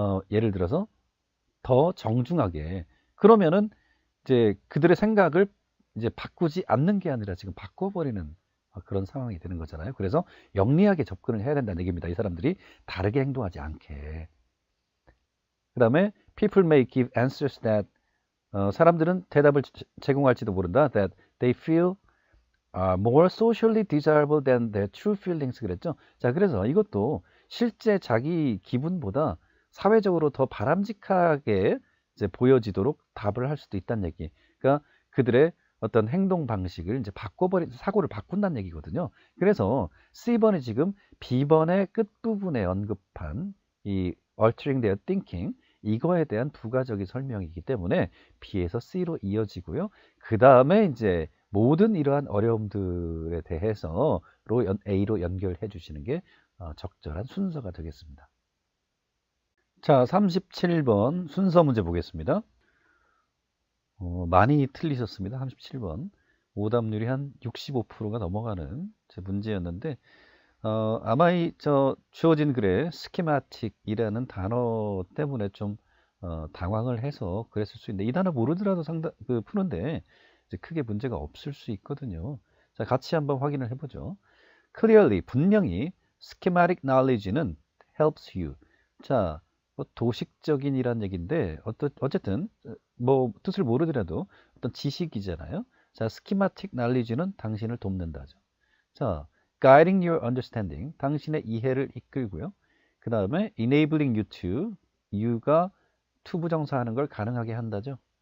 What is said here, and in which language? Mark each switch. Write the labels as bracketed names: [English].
[Korean] 예를 들어서 더 정중하게. 그러면은 이제 그들의 생각을 이제 바꾸지 않는 게 아니라 지금 바꿔버리는 그런 상황이 되는 거잖아요. 그래서 영리하게 접근을 해야 된다는 얘기입니다. 이 사람들이 다르게 행동하지 않게. 그 다음에 [English] people may give answers that [Korean] 사람들은 대답을 제공할지도 모른다. [English] that they feel more socially desirable than their true feelings [Korean] 그랬죠. 자, 그래서 이것도 실제 자기 기분보다 사회적으로 더 바람직하게 이제 보여지도록 답을 할 수도 있다는 얘기. 그러니까 그들의 어떤 행동 방식을 이제 사고를 바꾼다는 얘기거든요. 그래서 C번이 지금 B번의 끝부분에 언급한 이 [English] altering their thinking [Korean] 이거에 대한 부가적인 설명이기 때문에 B에서 C로 이어지고요. 그 다음에 이제 모든 이러한 어려움들에 대해서 A로 연결해 주시는 게 적절한 순서가 되겠습니다. 자, 37번 순서 문제 보겠습니다. 많이 틀리셨습니다. 37번. 오답률이 한 65%가 넘어가는 제 문제였는데 아마 주어진 글에 스키마틱이라는 단어 때문에 좀 당황을 해서 그랬을 수 있는데 이 단어 모르더라도 푸는데 이제 크게 문제가 없을 수 있거든요. 자, 같이 한번 확인을 해보죠. [English] Clearly, [Korean] 분명히 [English] schematic knowledge는 helps you. [Korean] 자, 뭐 도식적인이란 얘기인데 어쨌든 뭐 뜻을 모르더라도 어떤 지식이잖아요. 자, schematic knowledge는 당신을 돕는다죠. 자, [English] guiding your understanding, [Korean] 당신의 이해를 이끌고요. 그 다음에 [English] enabling you to, [Korean] you가 to 부정사하는 걸 가능하게 한다죠.